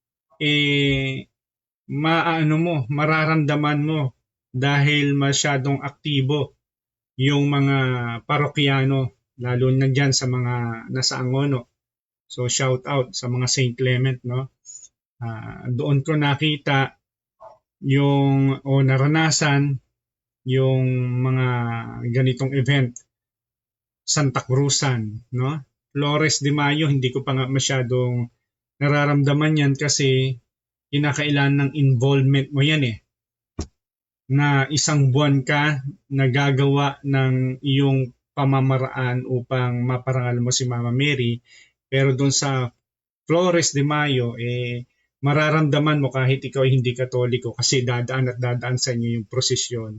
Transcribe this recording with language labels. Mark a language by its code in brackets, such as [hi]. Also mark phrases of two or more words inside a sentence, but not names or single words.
[tl] mararamdaman mo dahil masyadong aktibo yung mga parokyano, lalo na dyan sa mga nasa Angono. So [en] shout out [tl] sa mga St. Clement, no? Doon ko nakita naranasan yung mga ganitong event. Santa Cruzan, no? Flores de Mayo, hindi ko pa nga masyadong nararamdaman yan kasi kinakailangan ng involvement mo yan na isang buwan ka nagagawa ng iyong pamamaraan upang maparangal mo si Mama Mary. Pero doon sa Flores de Mayo, mararamdaman mo kahit ikaw ay hindi Katoliko kasi dadaan at dadaan sa inyo yung prosesyon.